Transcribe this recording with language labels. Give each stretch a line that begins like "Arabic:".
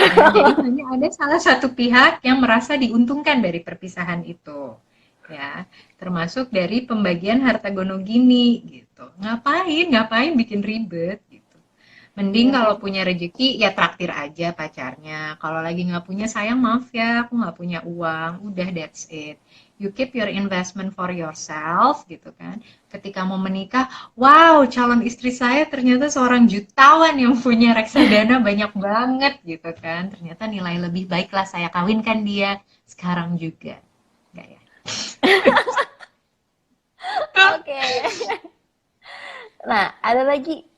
Indonesian: Ya, jadi hanya ada salah satu pihak yang merasa diuntungkan dari perpisahan itu. Ya, termasuk dari pembagian harta gono gini gitu. Ngapain bikin ribet gitu. Mending Iya kalau sih. punya rezeki ya traktir aja pacarnya. Kalau lagi nggak punya sayang maaf ya, aku nggak punya uang.
English: Udah that's it. You keep your investment for yourself
Indonesian: gitu kan. Ketika mau menikah, wow calon istri saya ternyata seorang jutawan yang punya reksadana banyak banget gitu kan. Ternyata nilai lebih baiklah saya kawinkan dia sekarang juga. Enggak ya? Oke. Nah, ada lagi.